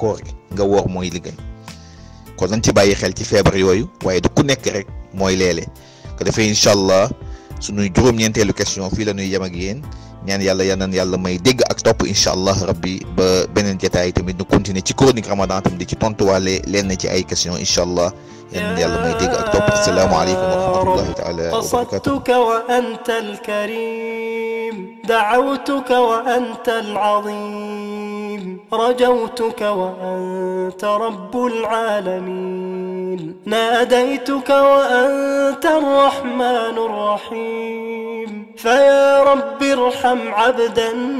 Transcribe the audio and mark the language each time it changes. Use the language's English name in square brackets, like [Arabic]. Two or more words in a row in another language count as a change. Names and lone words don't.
[Wolof] koor gi nga woor mooy li gën kon nañ ci bàyyi xel ci feebar yooyu waaye du ku nekk rek mooy leele ko defee [Arabic] إن شاء الله [Wolof] suñuy juróom-ñeenteelu question fii la ñuy yem ak yéen ñaan yàlla yal na yàlla may dégg ak topp [Arabic] إن شاء الله ربي [Wolof] ba beneen jotaay tamit ñu continuer ci chronique ramadan tam di ci tontuwaale leen ci ay question [Arabic] إن شاء الله [Wolof] yal na yàlla may dégg ak topp [Arabic] السلام عليكم ورحمة الله تعالى وبركاته. قصدتك وأنت الكريم دعوتك وأنت العظيم رجوتك وأنت رب العالمين ناديتك وأنت الرحمن الرحيم فيا رب ارحم عبدا